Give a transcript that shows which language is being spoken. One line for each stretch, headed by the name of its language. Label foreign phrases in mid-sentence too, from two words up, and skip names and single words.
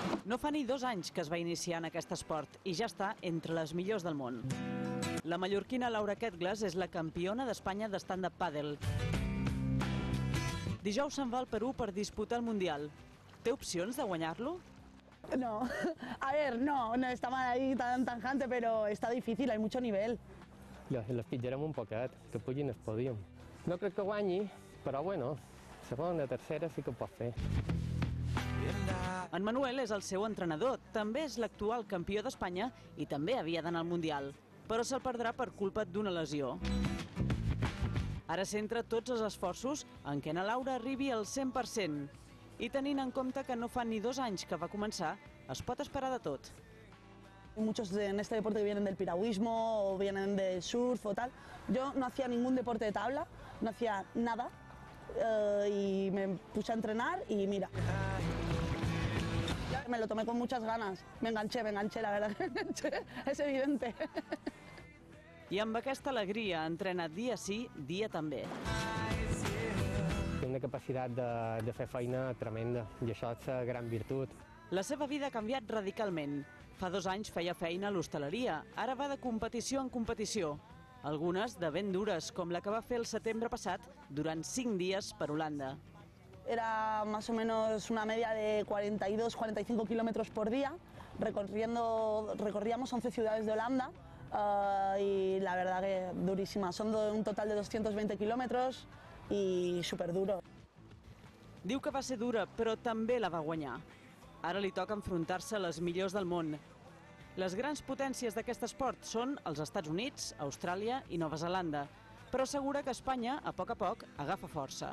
Catalan: No fa ni 2 anys que es va iniciar en aquest esport i ja està entre les millors del món. La mallorquina Laura Quetglas és la campiona d'Espanya d'stand-up pàdel. Dijous se'n va al Perú per disputar el Mundial. Té opcions de guanyar-lo?
Spanish: No, a ver, no está mal ahí tan tajante, pero está difícil, hay mucho nivel.
Catalan: Los pitjarem un poquet, que pugin al pòdium. No crec que guanyi, però bueno, segona, tercera sí que ho pot fer. En Manuel és el seu entrenador, també és l'actual campió d'Espanya i també havia d'anar al Mundial, però se'l perdrà per culpa d'una lesió. Ara centra tots els esforços en què na Laura arribi al 100%. I tenint en compte que no fa ni 2 anys que va començar, es pot esperar de tot.
Spanish: Muchos en este deporte vienen del piragüismo o vienen del surf o tal. Yo no hacía ningún deporte de tabla, no hacía nada y me puse a entrenar y mira. Me lo tomé con muchas ganas, me enganché, la verdad que me enganché, es evidente.
Catalan: I amb aquesta alegria entrena dia sí, dia també. Té una capacitat de fer feina tremenda i això és la gran virtut. La seva vida ha canviat radicalment. Fa 2 anys feia feina a l'hostaleria, ara va de competició en competició. Algunes de ben dures, com la que va fer el setembre passat durant 5 dies per Holanda.
Spanish: Era más o menos una media de 42-45 kilómetros por día. Recorríamos 11 ciudades de Holanda y la verdad que durísima. Son un total de 220 kilómetros i superduro.
Catalan: Diu que va ser dura, però també la va guanyar. Ara li toca enfrontar-se a les millors del món. Les grans potències d'aquest esport són els Estats Units, Austràlia i Nova Zelanda, però assegura que Espanya, a poc, agafa força.